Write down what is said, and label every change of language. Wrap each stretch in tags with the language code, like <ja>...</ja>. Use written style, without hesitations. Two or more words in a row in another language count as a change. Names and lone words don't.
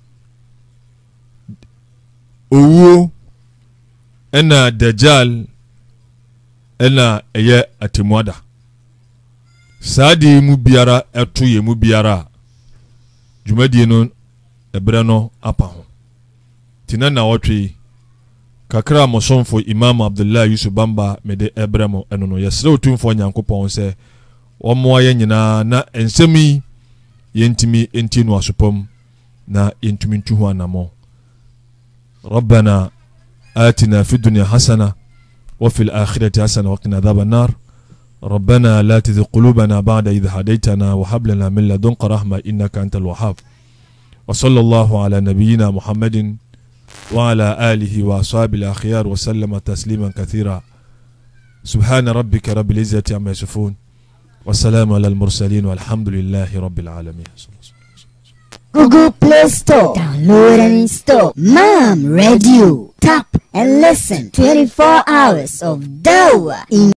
<ak>owuo ɛna Dajjal ɛna ɛyɛ atemuada saa de mu biara ɛto yɛ mu biara dwumadie no ɛberɛ no apa ho tina na wɔtwe kakra mosomfo Imam Abdullah Yusuf Bamba mede ɛberɛ mo ɛno no yɛsrɛ otumfo Nyankopɔn sɛ wɔmmoa yɛ nyinaa na ensɛm yi yɛntimi enti no asopam na yɛntumi ntu ho anamɔ</ak> <ar>ربنا آتنا في الدنيا حسنة وفي الآخرة حسنة وقنا عذاب النار ربنا لا تزغ قلوبنا بعد إذ هديتنا وهب لنا من لدنك رحمة إنك أنت الوهاب وصلى الله على نبينا محمد وعلى آله وأصحابه الأخيار وسلم تسليما كثيرا. سبحان ربك رب العزة عما يصفون والسلام على المرسلين والحمد لله رب العالمين.</ar> <en>Google Play Store. Download and install Mam Radio. Tap and listen 24 hours of Dawa in</en>